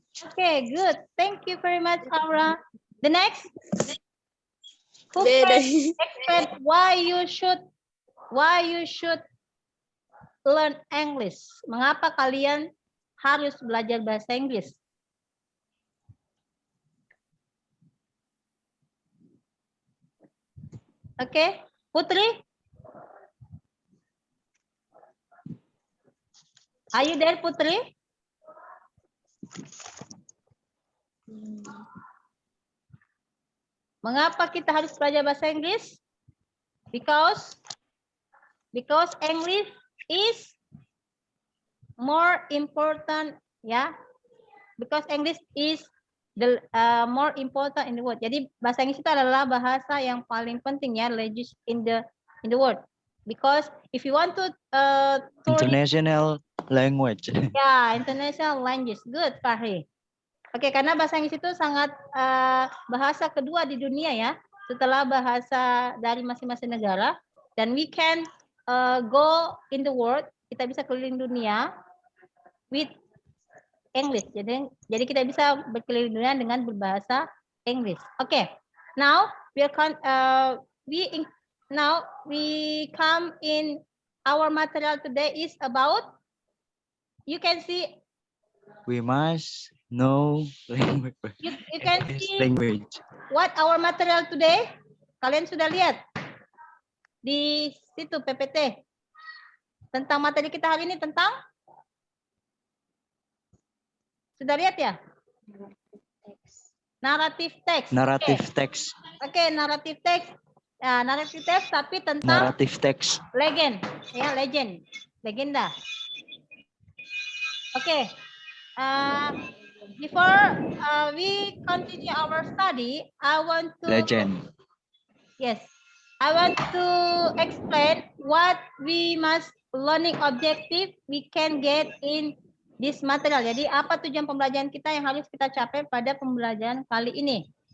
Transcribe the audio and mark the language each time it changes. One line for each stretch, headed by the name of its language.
English: Okay, good. Thank you very much, Aura. The next, who can explain why you should learn English?
Indonesian: Mengapa kalian harus belajar bahasa Inggris? Oke, Putri?
English: Are you there, Putri?
Indonesian: Mengapa kita harus belajar bahasa Inggris?
English: Because English is more important, ya. Because English is the more important in the world.
Indonesian: Jadi bahasa Inggris itu adalah bahasa yang paling penting ya,
English: language in the world. Because if you want to international language. Ya, international language. Good, Fahri.
Indonesian: Oke, karena bahasa Inggris itu sangat bahasa kedua di dunia ya, setelah bahasa dari masing-masing negara.
English: Dan we can go in the world,
Indonesian: kita bisa keliling dunia
English: with English.
Indonesian: Jadi kita bisa berkeliling dunia dengan berbahasa Inggris.
English: Okay. Now we come in our material today is about, you can see, We must know language. you can see Language. what our material today.
Indonesian: Kalian sudah lihat di situ PPT tentang materi kita hari ini tentang, sudah lihat ya?
English: Narrative text. Narrative text.
Indonesian: Oke, narrative text. Ya, narrative text tapi tentang Narrative text. legend, ya, legenda. Oke.
English: Before we continue our study, I want to Legend. Yes, I want to explain what we must learning objective we can get in this material.
Indonesian: Jadi apa tujuan pembelajaran kita yang harus kita capai pada pembelajaran kali ini?